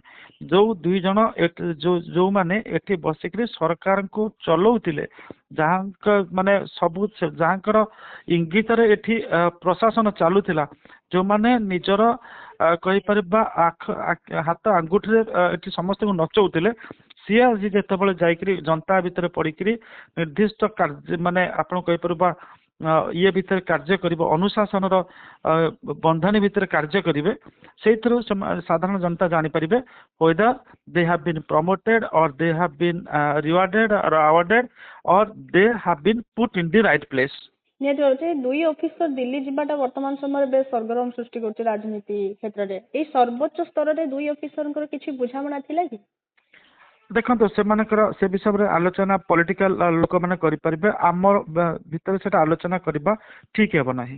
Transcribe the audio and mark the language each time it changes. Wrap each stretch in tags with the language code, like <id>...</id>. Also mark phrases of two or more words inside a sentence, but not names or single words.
<or>ଯୋଉ ଦୁଇ ଜଣ ଯୋଉମାନେ ଏଠି ବସିକିରି ସରକାରଙ୍କୁ ଚଲଉଥିଲେ, ମାନେ ସବୁ ଯାହାଙ୍କର ଇଙ୍ଗିତରେ ଏଠି ପ୍ରଶାସନ ଚାଲୁଥିଲା, ଯୋଉମାନେ ନିଜର କହିପାରିବା ହାତ ଆଙ୍ଗୁଠିରେ ଏଠି ସମସ୍ତଙ୍କୁ ନଚଉଥିଲେ, ସିଏ ଆଜି ଯେତେବେଳେ ଯାଇକିରି ଜନତା ଭିତରେ ପଡିକିରି ନିର୍ଦ୍ଦିଷ୍ଟ କାର୍ଯ୍ୟ ମାନେ ଆପଣ କହିପାରିବା ଇଏ ଭିତରେ କାର୍ଯ୍ୟ କରିବ, ଅନୁଶାସନର ବନ୍ଧନୀ ଭିତରେ କାର୍ଯ୍ୟ କରିବେ, ସେଇଥିରୁ ସାଧାରଣ ଜନତା ଜାଣିପାରିବେ</or> <en>whether they have been promoted or they have been rewarded or awarded or they have been put in the right place।</en> <or>ନିହାତି ଭାବରେ ଦୁଇ ଅଫିସର ଦିଲ୍ଲୀ ଯିବାଟା ବର୍ତ୍ତମାନ ସମୟରେ ବେଶ ସରଗରମ ସୃଷ୍ଟି କରୁଛି ରାଜନୀତି କ୍ଷେତ୍ରରେ। ଏଇ ସର୍ବୋଚ୍ଚ ସ୍ତରରେ ଦୁଇ ଅଫିସରଙ୍କର କିଛି ବୁଝାମଣା ଥିଲା କି? ଦେଖନ୍ତୁ, ସେମାନଙ୍କର ସେ ବିଷୟରେ ଆଲୋଚନା ପଲିଟିକାଲ ଲୋକମାନେ କରିପାରିବେ, ଆମର ଭିତରେ ସେଟା ଆଲୋଚନା କରିବା ଠିକ ହେବ ନାହିଁ।</or>